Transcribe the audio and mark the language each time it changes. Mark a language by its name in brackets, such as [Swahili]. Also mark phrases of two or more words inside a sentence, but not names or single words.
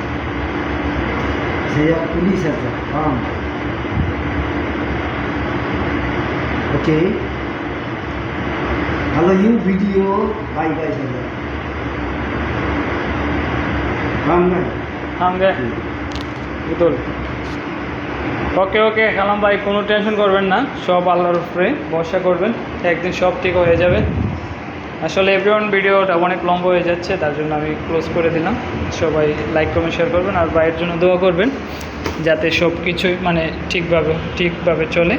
[Malay] Saya tulis saja, paham? Okay. Kalau you video bye saja. Paham kan? paham kan? betul। [Bangla] ওকে কালাম ভাই, কোনো টেনশন করবেন না, সব আল্লাহর উপরে ভরসা করবেন, একদিন সব ঠিক হয়ে যাবে। আসলে এভরিওয়ান, ভিডিওটা অনেক লম্বা হয়ে যাচ্ছে, তার জন্য আমি ক্লোজ করে দিলাম। সবাই লাইক কমেন্ট শেয়ার করবেন, আর ভাইয়ের জন্য দোয়া করবেন যাতে সব কিছুই মানে ঠিকভাবে চলে।